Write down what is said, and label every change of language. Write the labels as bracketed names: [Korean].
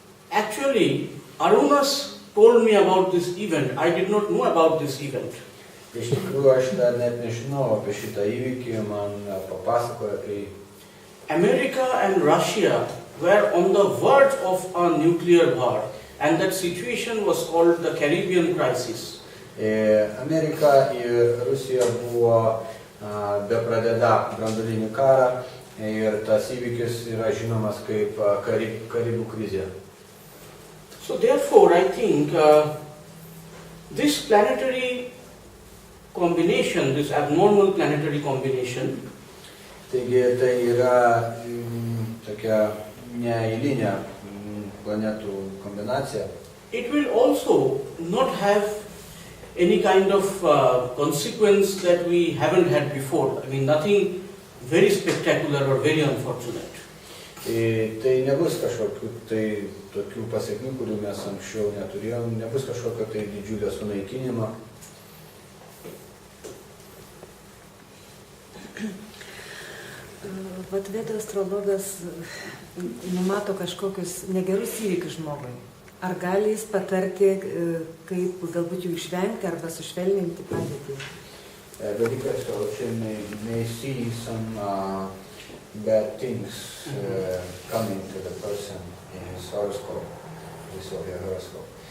[English] Actually, Arunas told me about this event. I did not know about this event. [Lithuanian] Iš tikrųjų, aš dar net nežinau apie šitą įvykį, man papasakojo apie jį. [English] America and Russia were on the verge of a nuclear war, and that situation was called the Caribbean crisis. [Lithuanian] Amerika ir Rusija buvo bepradeda branduolinį karą ir tas įvykis yra žinomas kaip Karibų krizė. [English] So therefore, I think this planetary combination, this abnormal planetary combination, [Lithuanian] Taigi tai yra tokia neeilinė planetų kombinacija. [English] it will also not have any kind of consequence that we haven't had before. I mean, nothing very spectacular or very unfortunate. [Lithuanian] Tai nebus kažkokių tai tokių pasiekmių, kurių mes anksčiau neturėjom, nebus kažkokio tai didžiulio sunaikinimo. Vat Vedų astrologas numato kažkokius negerus įvykius žmogui. Ar gali jis patarti, kaip galbūt jų išvengti arba sušvelninti padėtį? [English] Vedic astrology may see some bad things coming to the person in his horoscope, his or her horoscope.